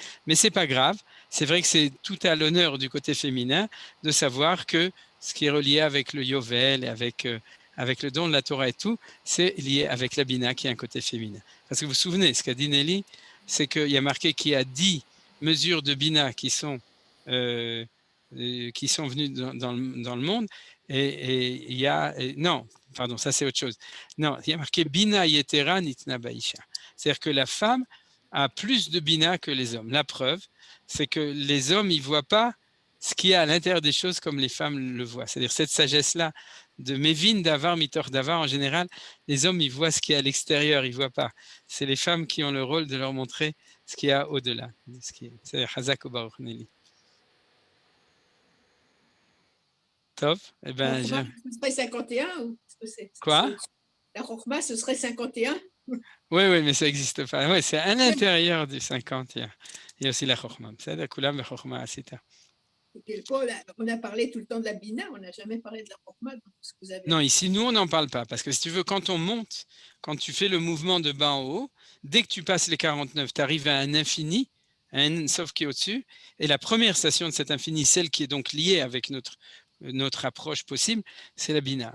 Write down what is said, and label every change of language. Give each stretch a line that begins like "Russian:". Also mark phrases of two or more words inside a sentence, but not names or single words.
French: Mais c'est pas grave, c'est vrai que c'est tout à l'honneur du côté féminin de savoir que ce qui est relié avec le yovel et avec le don de la Torah et tout, c'est lié avec la bina qui est un côté féminin. Parce que vous vous souvenez, ce qu'a dit Nelly, c'est qu'il y a marqué qu'il y a 10 mesures de bina qui sont venues dans le monde, et il y a... non, pardon, ça c'est autre chose. Non, il y a marqué
Hebrew: בינה יתרה ניתנה באשה.
French: C'est-à-dire que la femme a plus de bina que les hommes. La preuve, c'est que les hommes, ils ne voient pas ce qu'il y a à l'intérieur des choses comme les femmes le voient. C'est-à-dire cette sagesse-là de
Hebrew: מבין דבר מתוך דבר,
French: en général, les hommes, ils voient ce qu'il y a à l'extérieur, ils ne voient pas. C'est les femmes qui ont le rôle de leur montrer ce qu'il y a au-delà. C'est
Hebrew: חזק וברוך
French: Nelly. Top. Eh ben, ce serait 51 ou Quoi? La chokhma, ce serait 51? Oui, mais ça n'existe pas. Oui, c'est à l'intérieur du 51. Il y a aussi la chokhma. C'est la
Hebrew: כלם בחכמה עשית.
French: On a parlé tout le temps de la bina, on n'a jamais parlé de la chokhma. Non, ici, nous, on n'en parle pas. Parce que si tu veux, quand on monte, quand tu fais le mouvement de bas en haut, dès que tu passes les 49, tu arrives à un infini, sauf qui est au-dessus. Et la première station de cet infini, celle qui est donc liée avec notre approche possible, c'est la bina.